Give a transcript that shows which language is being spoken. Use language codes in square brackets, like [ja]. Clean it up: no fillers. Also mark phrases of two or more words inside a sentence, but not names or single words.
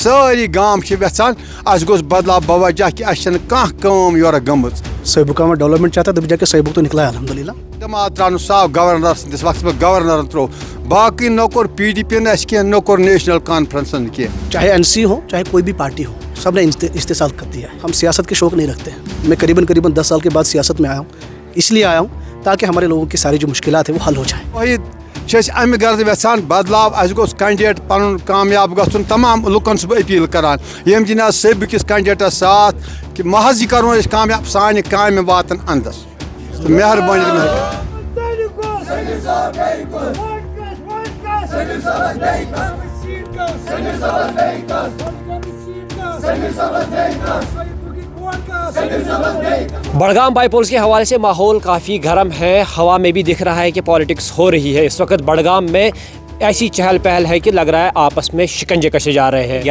[ks] ساری گام یژھان اس گوٚژھ بدلاو بوجہ کہ اس چھنہٕ کانٛہہ کٲم یورٕ گٔمٕژ. [ur] صحیح میں ڈیولپمنٹ چاہتا تب جا کے صحیح تو نکلا ہے الحمدللہ. [ks] اعتماد ترٛاونہٕ صاف گورنر سٕنٛدِس وقتس منٛز گورنرن ترٛوو باقٕے نہ کوٚر PDP ین اَسہِ کینٛہہ نہ کوٚر نیشنل کانفرنسن کینٛہہ. [ur] چاہے NC ہو چاہے کوئی بھی پارٹی ہو سب نے استحصال کر دیا ہے. ہم سیاست کے شوق نہیں رکھتے ہیں. میں قریباً 10 سال کے بعد سیاست میں آیا ہوں, اس لیے آیا ہوں تاکہ ہمارے لوگوں کی ساری جو مشکلات ہیں وہ حل ہو جائیں. [ks] واحد امہ غرض یژھان بدلاو اس گوٚژھ کینڈیڈیٹ پنُن کامیاب گژھُن. تمام لُکن چھُس بہٕ اپیٖل کران یِم دِنۍ حظ سیٚبہِ کِس کینڈیڈیٹس ساتھ کہ محض یہِ کرون أسۍ کامیاب سانہِ کامہِ واتن اندس. مہربٲنی [ur] بڑگام بائی پولس کے حوالے سے ماحول کافی گرم ہے. ہوا میں بھی دکھ رہا ہے کہ پالیٹکس ہو رہی ہے. اس وقت بڑگام میں ایسی چہل پہل ہے کہ لگ رہا ہے آپس میں شکنجے کشے جا رہے ہیں.